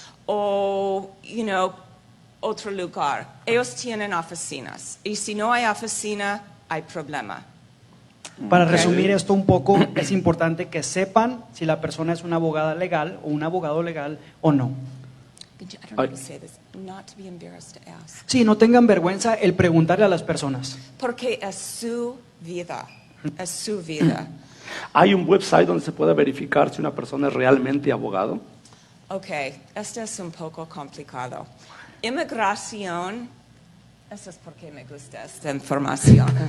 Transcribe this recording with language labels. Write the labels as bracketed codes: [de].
[es] O, otro lugar. Ellos tienen oficinas. Y si no hay oficina, hay problema. Para Okay. resumir esto un poco, es importante que sepan si la persona es una abogada legal o un abogado legal o no. [en] I don't know how to say this. Not to be embarrassed to ask. [es] Sí, no tengan vergüenza el preguntarle a las personas. Porque es su vida. Es su vida. ¿Hay un website donde se puede verificar si una persona es realmente abogado? Ok, esto es un poco complicado. Inmigración, eso es porque me gusta esta información.